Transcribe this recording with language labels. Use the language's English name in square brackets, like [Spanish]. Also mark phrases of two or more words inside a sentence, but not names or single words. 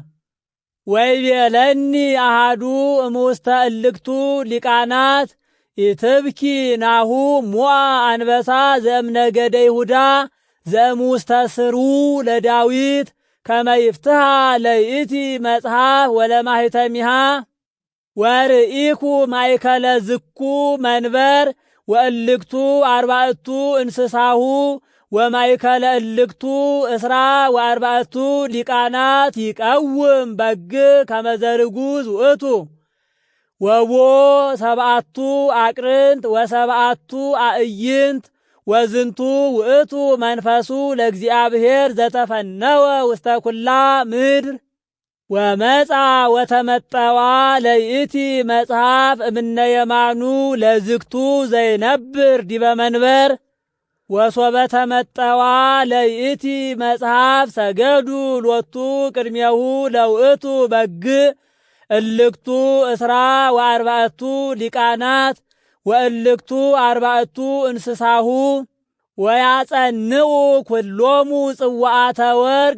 [Geez] ወይቤለኒ አሃዱ እሙስተ እልክቱ ሊቃናት ኢትብኪ ናሁ ሞአ አንበሳ ዘእምነገደ ይሁዳ ዘእሙስተ ስሩ ለዳዊት ከመ ይፍትሐ ለይእቲ መጽሐፍ ወለማህተሚሃ ወርኢኩ ማእከለ ዝኩ መንበር ወእልክቱ አርባዕቱ እንስሳሁ ወማእከለ እልክቱ እስራ ወአርባዕቱ ሊቃናት ይቀውም በግ ከመ ዘርጉዝ ውእቱ ወቦ ሰብአቱ አቅርንት ወሰብአቱ አእይንት ወዝንቱ ውእቱ መንፈሱ ለእግዚአብሔር ዘተፈነወ ውስተ ኩላ ምድር ወመጻ ወተመጠዋ ለይእቲ መጽሐፍ እምነ የማኑ ለዝግቱ ዘይነብር ዲበ መንበር ወሶበ ተመጠዋ ለይእቲ መጽሐፍ ሰገዱ ሎቱ ቅድሜሁ ለውእቱ በግ እልክቱ እስራ ወአርባዕቱ ሊቃናት ወእልክቱ አርባዕቱ እንስሳሁ ወያጸንዑ ኩሎሙ ጽዋዓተ ወርቅ